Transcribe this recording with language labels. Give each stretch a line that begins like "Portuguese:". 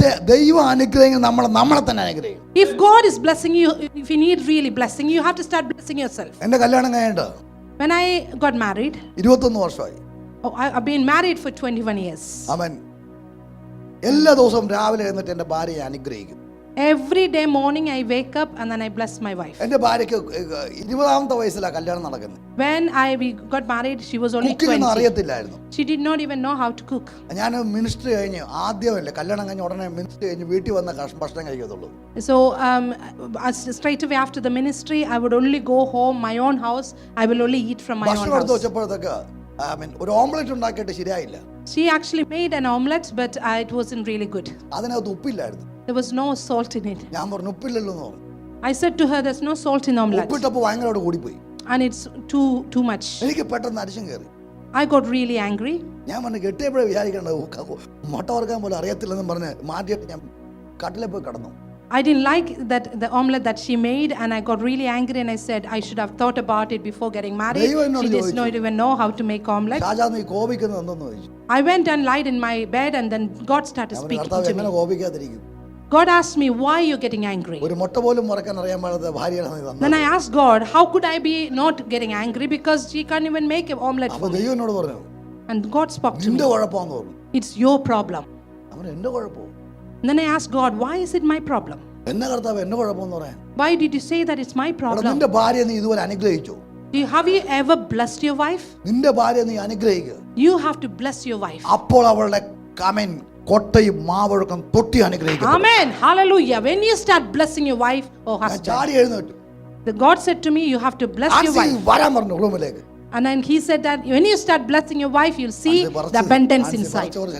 Malayalam: ദൈവം അനുഗ്രഹിക്കുന്നത് നമ്മളെ തന്നെ അനുഗ്രഹിക്കും.
English: If God is blessing you, if you need really blessing, you have to start blessing yourself.
Malayalam: എന്റെ കല്യാണം കഴിഞ്ഞിട്ട്
English: When I got married,
Malayalam: 21 വർഷമായി.
English: I've been married for 21 years.
Malayalam: ആമേൻ. എല്ലാ ദിവസവും രാവിലെ എഴുന്നേറ്റ് എൻ്റെ ഭാര്യയെ അനുഗ്രഹിക്കും.
English: Every day morning I wake up and then I bless my wife.
Malayalam: എൻ്റെ ഭാര്യയ്ക്ക് 20-ാമത്തെ വയസ്സിലാണ് കല്യാണം നടക്കുന്നത്.
English: When we got married, she was only 20.
Malayalam: Cooking അറിയത്തില്ലായിരുന്നു.
English: She did not even know how to cook.
Malayalam: ഞാൻ മിനിസ്റ്ററി കഴിഞ്ഞ് ആദ്യമല്ലേ കല്യാണം കഴിഞ്ഞ ഉടനെ മിനിസ്റ്ററി കഴിഞ്ഞ് വീട്ടിൽ വന്ന ഭക്ഷണം കഴിക്കത്തുള്ളൂ.
English: So straight away after the ministry, I would only go home, my own house. I will only eat from my own
Malayalam: ഭക്ഷണം എടുത്ത്
English: house.
Malayalam: വെച്ചപ്പോഴത്തേക്ക് ഒരു ഓംലെറ്റ് ഉണ്ടാക്കിയിട്ട് ശരിയായില്ല.
English: She actually made an omelette, but it wasn't really good.
Malayalam: അതിനകത്ത് ഉപ്പില്ലായിരുന്നു.
English: There was no salt in it.
Malayalam: ഞാൻ പറഞ്ഞു ഉപ്പില്ലല്ലോ എന്ന് പറഞ്ഞു.
English: I said to her, there's no salt in omelette.
Malayalam: ഉപ്പിട്ടപ്പോൾ ഭയങ്കരമായിട്ട് കൂടിപ്പോയി.
English: And it's too much.
Malayalam: എനിക്ക് പെട്ടെന്ന് അരിശം കയറി.
English: I got really angry.
Malayalam: ഞാൻ പറഞ്ഞു കെട്ടിയപ്പോഴേ വിചാരിക്കേണ്ടത് മുട്ട വറുക്കാൻ പോലും അറിയത്തില്ലെന്ന് പറഞ്ഞ് മാറ്റിയിട്ട് ഞാൻ കട്ടിലെ പോയി കിടന്നു.
English: I didn't like the omelette that she made, and I got really angry, and I said I should have thought about it before getting married. She does not even know how to make omelette.
Malayalam: Raja നീ കോപിക്കുന്നത് എന്തെന്ന് ചോദിച്ചു.
English: I went and lied in my bed, and then God started speaking to
Malayalam: എങ്ങനെ
English: me.
Malayalam: കോപിക്കാതിരിക്കും?
English: God asked me, why you're getting angry?
Malayalam: ഒരു മുട്ട പോലും വറുക്കാൻ അറിയാൻ പാടാത്ത ഭാര്യയാണ് നീ തന്നത്.
English: Then I asked God, how could I be not getting angry, because she can't even make an omelette
Malayalam: അപ്പോൾ
English: for me.
Malayalam: ദൈവം എന്നോട് പറഞ്ഞു
English: And God spoke to
Malayalam: നിന്റെ
English: me.
Malayalam: കുഴപ്പമാണെന്ന് പറഞ്ഞു.
English: It's your problem.
Malayalam: അവൻ എന്റെ കുഴപ്പമോ?
English: And then I asked God, why is it my problem?
Malayalam: എന്നെ കർത്താവ് എന്റെ കുഴപ്പമെന്ന് പറയാൻ.
English: Why did you say that it's my problem?
Malayalam: നിന്റെ ഭാര്യ നീ ഇതുവരെ അനുഗ്രഹിച്ചു.
English: Have you ever blessed your wife?
Malayalam: നിന്റെ ഭാര്യ നീ അനുഗ്രഹിക്കുക.
English: You have to bless your wife.
Malayalam: അപ്പോൾ അവളുടെ കമൻ കൊട്ടയും മാവഴക്കം തൊട്ടി അനുഗ്രഹിക്കും.
English: Amen. Hallelujah. When you start blessing your wife or
Malayalam: ഞാൻ
English: husband,
Malayalam: ചാടി എഴുന്നേറ്റു.
English: the God said to me, you have to bless your wife.
Malayalam: വരാൻ പറഞ്ഞു റൂമിലേക്ക്.
English: And then he said that when you start blessing your wife, you'll see the abundance inside.